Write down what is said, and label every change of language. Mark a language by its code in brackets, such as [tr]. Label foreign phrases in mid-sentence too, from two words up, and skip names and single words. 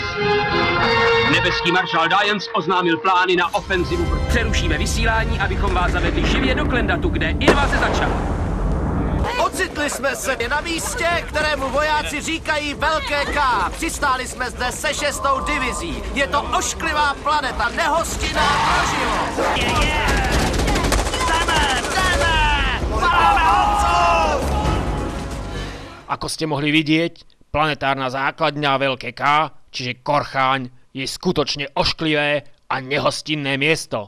[cs] Nebeský maršál Dians oznámil plány na ofenzivu. Přerušíme vysílání, abychom vás zavedli živě do Klendatu, kde invaze začala. Ocitli jsme se na místě, kterému vojáci říkají Velké K. Přistáli jsme zde se 6. divizí. Je to ošklivá planeta, nehostinná pro život. [sk] Ako ste mohli vidieť, planetárna základňa Veľké K, čiže Korcháň, je skutočne ošklivé a nehostinné miesto.